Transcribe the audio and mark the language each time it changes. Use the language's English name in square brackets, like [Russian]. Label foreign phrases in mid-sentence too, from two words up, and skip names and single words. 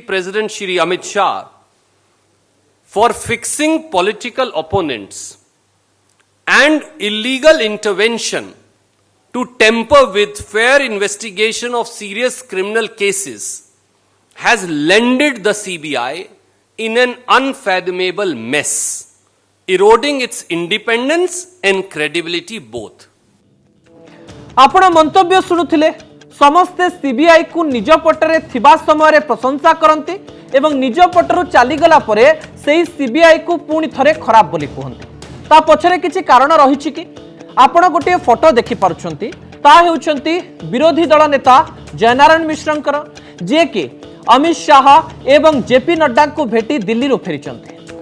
[English] President Shri Amit Shah for fixing political opponents and illegal intervention to tamper with fair investigation of serious criminal cases has landed the CBI in an unfathomable mess, eroding its independence and credibility both. [Odia] ଆପଣ ମନ୍ତବ୍ୟ ଶୁଣୁଥିଲେ ସମସ୍ତେ ସିବିଆଇ କୁ ନିଜ ପଟରେ ଥିବା ସମୟ ରେ ପ୍ରଶଂସା କରନ୍ତି ଏବଂ ନିଜ ପଟରୁ ଚାଲି ଗଲା ପରେ ସେହି ସିବିଆଇ କୁ ପୁଣି ଥରେ ଖରାପ ବୋଲି କହନ୍ତି। ତା ପଛରେ କିଛି କାରଣ ରହିଛି କି ଆପଣ ଗୋଟେ ଫଟୋ ଦେଖି ପାରୁଛନ୍ତି, ତା ହେଉଛନ୍ତି ବିରୋଧୀ ଦଳ ନେତା ଜୟନାରାୟଣ ମିଶ୍ରଙ୍କର, ଯେ କି ଅମିତ ଶାହ ଏବଂ ଜେପି ନଡ୍ଡା କୁ ଭେଟି ଦିଲ୍ଲୀ ରୁ ଫେରିଛନ୍ତି।